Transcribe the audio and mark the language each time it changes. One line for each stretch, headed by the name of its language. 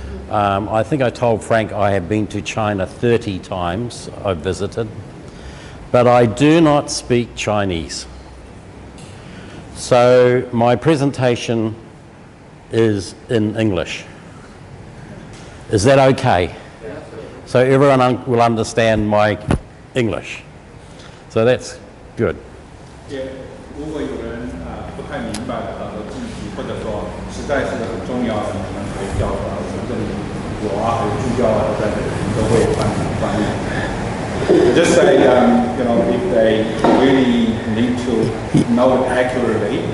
English: I think I told Frank I have been to China 30 times I've visited, but I do not speak Chinese. So my presentation is in English. Is that okay? So everyone will understand my English. So that's good.
Chinese: 如果有人不太明白的问题，或者说实在是很重要的，你们可以叫这里我还有助教都在这里，都会翻译。
English: Just say, you know, if they really need to know it accurately,